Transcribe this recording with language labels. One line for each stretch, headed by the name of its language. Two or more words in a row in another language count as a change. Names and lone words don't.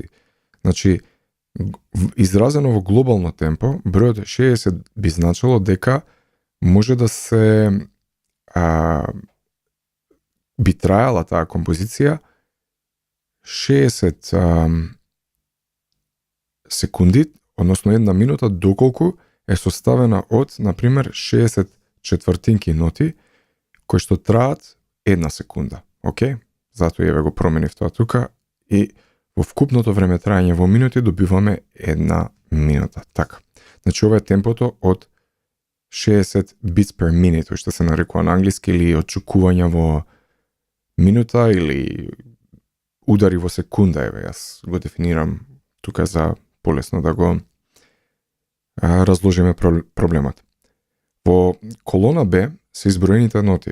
Macedonian: Значи, изразено во глобално темпо, бројот 60 би значило дека може да се би траела таа композиција 60 секунди, односно 1 минута, доколку е составена од, например, 60 четвртинки ноти, кои што траат 1 секунда. Океј? Затоа еве го променив тоа тука и во вкупното време траење во минути добиваме 1 минута. Така. Значи ова е темпото од 60
English: beats per minute,
Macedonian: што се нарекува на англиски, или отчукувања во минута или удари во секунда, еве јас го дефинирам тука за полесно да го разложиме проблемот. Во колона Б се изброените ноти.